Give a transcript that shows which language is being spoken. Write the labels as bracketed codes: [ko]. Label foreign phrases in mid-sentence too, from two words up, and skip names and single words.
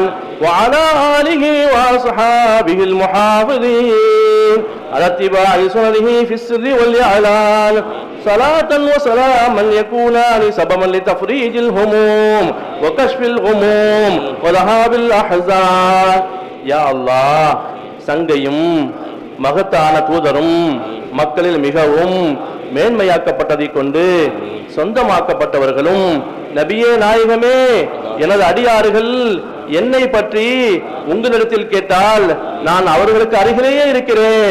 [ar] وعلى آله وأصحابه المحافظين على اتباع سننه في السر والإعلان صلاة وسلاما يكونان سببا لتفريج الهموم وكشف الغموم وذهاب الأحزان. يا الله [ta] சங்கையும் மகத்தான தூதரும் மக்களில் மிகவும் மேன்மையாக்கப்பட்டதை கொண்டு சொந்தமாக்கப்பட்டவர்களும் நபியே நாயகமே, எனது அடியார்கள் என்னை பற்றி உங்களிடத்தில் கேட்டால் நான் அவர்களுக்கு அருகிலேயே இருக்கிறேன்.